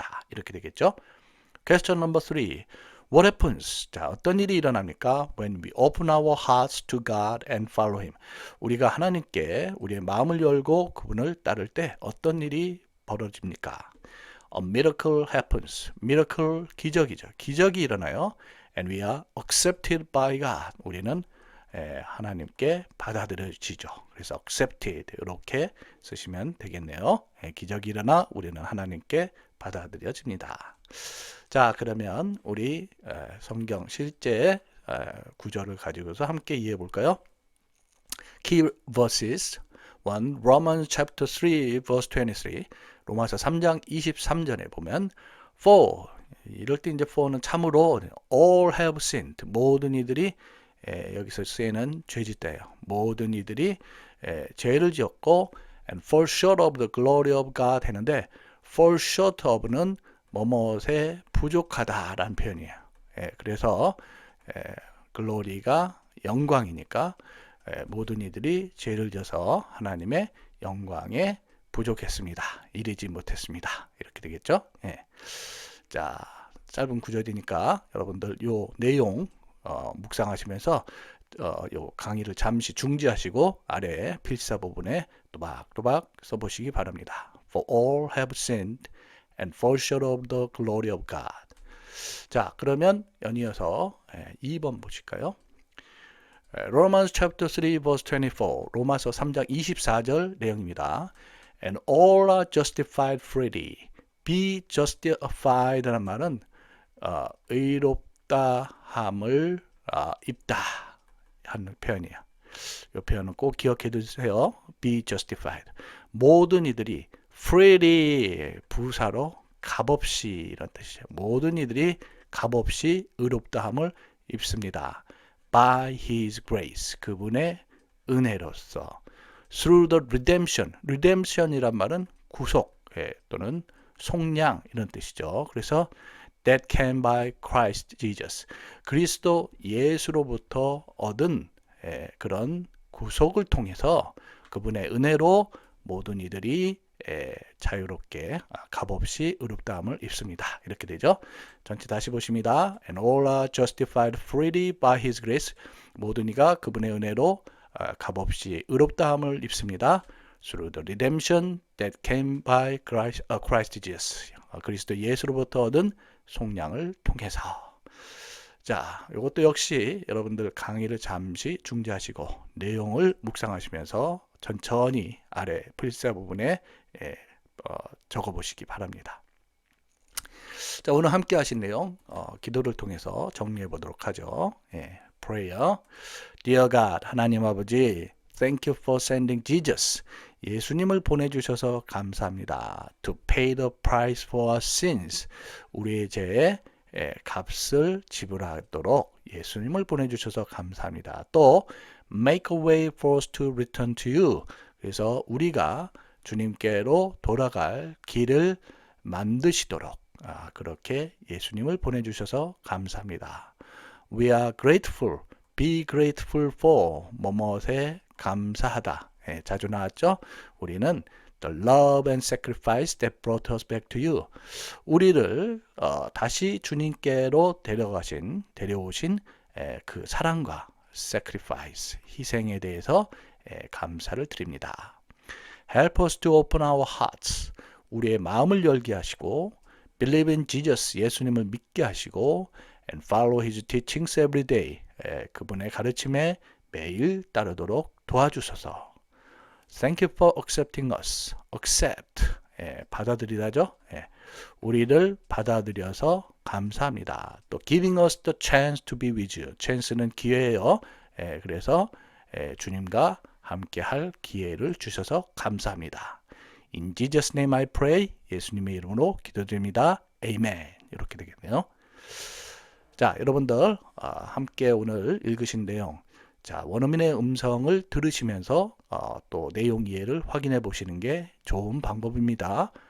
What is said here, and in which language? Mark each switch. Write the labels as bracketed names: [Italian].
[Korean] 이렇게 되겠죠. [English] Question number 3. What happens? [Korean] 자, 어떤 일이 일어납니까? [English] When we open our hearts to God and follow Him. [Korean] 우리가 하나님께 우리의 마음을 열고 그분을 따를 때 어떤 일이 벌어집니까? [English] A miracle happens. miracle [Korean] 기적이죠. 기적이 일어나요. And we are accepted by God. 우리는 하나님께 받아들여지죠. 그래서 accepted 이렇게 쓰시면 되겠네요. 기적이 일어나 우리는 하나님께 받아들여집니다. 자, 그러면 우리 성경 실제 구절을 가지고서 함께 이해해 볼까요? [English] Key verses 1. Romans chapter 3 verse 23. [Korean] 로마서 3장 23절에 보면 For 이럴 때 이제 for는 참으로 [English] all have sinned. [Korean] 모든 이들이 여기서 쓰이는 죄짓다예요. 모든 이들이 죄를 지었고 [English] and fall short of the glory of God [Korean] 했는데 fall short of는 뭐뭐에 부족하다라는 표현이에요. 그래서 글로리가 영광이니까 모든 이들이 죄를 져서 하나님의 영광에 부족했습니다. 이르지 못했습니다. 이렇게 되겠죠? 자, 짧은 구절이니까 여러분들 요 내용 묵상하시면서 요 강의를 잠시 중지하시고 아래 필사 부분에 또박또박 써보시기 바랍니다. [English] For all have sinned and fall short of the glory of God. [Korean] 자, 그러면 연이어서 2번 보실까요? [English] Romans chapter 3 verse 24. [Korean] 로마서 3장 24절 내용입니다. [English] And all are justified freely. [Korean] Be justified라는 말은 의롭다 함을 입다 하는 표현이에요. 이 표현은 꼭 기억해 두세요. [English] Be justified. [Korean] 모든 이들이 freely 부사로 값없이 이런 뜻이에요. 모든 이들이 값없이 의롭다함을 입습니다. [English] By His grace, [Korean] 그분의 은혜로서. [English] Through the redemption, [Korean] redemption이란 말은 구속 또는 속량 이런 뜻이죠. 그래서 [English] that came by Christ Jesus, [Korean] 그리스도 예수로부터 얻은 그런 구속을 통해서 그분의 은혜로 모든 이들이 자유롭게 값없이 의롭다함을 입습니다. 이렇게 되죠. 전체 다시 보십니다. [English] And all are justified freely by His grace. [Korean] 모든 이가 그분의 은혜로 값없이 의롭다함을 입습니다. [English] Through the redemption that came by Christ Jesus. [Korean] 그리스도 예수로부터 얻은 속량을 통해서. 자, 이것도 역시 여러분들 강의를 잠시 중지하시고 내용을 묵상하시면서 천천히 아래 필사 부분에 적어 보시기 바랍니다. 자, 오늘 함께 하신 내용 기도를 통해서 정리해 보도록 하죠. [English] Prayer. Dear God, [Korean] 하나님 아버지, [English] Thank you for sending Jesus. [Korean] 예수님을 보내주셔서 감사합니다. [English] To pay the price for our sins. [Korean] 우리의 죄의 값을 지불하도록 예수님을 보내주셔서 감사합니다. [English] 또 make a way for us to return to you. [Korean] 그래서 우리가 주님께로 돌아갈 길을 만드시도록 그렇게 예수님을 보내주셔서 감사합니다. [English] We are grateful. Be grateful for. [Korean] 뭐뭐에 감사하다. 자주 나왔죠? [English] 우리는 the love and sacrifice that brought us back to you. [Korean] 우리를 다시 주님께로 데려오신 그 사랑과 sacrifice, 희생에 대해서 감사를 드립니다. [English] Help us to open our hearts. [Korean] 우리의 마음을 열게 하시고 [English] believe in Jesus, [Korean] 예수님을 믿게 하시고 [English] and follow His teachings every day. [Korean] 그분의 가르침에 매일 따르도록 도와주소서. [English] Thank you for accepting us. [Korean] Accept. 받아들이다죠. 우리를 받아들여서 감사합니다. [English] 또 giving us the chance to be with you. [Korean] chance는 기회예요. 그래서 주님과 함께할 기회를 주셔서 감사합니다. [English] In Jesus' name I pray. [Korean] 예수님의 이름으로 기도드립니다. Amen. 이렇게 되겠네요. 자, 여러분들 함께 오늘 읽으신 내용, 자, 원어민의 음성을 들으시면서 또 내용 이해를 확인해 보시는 게 좋은 방법입니다.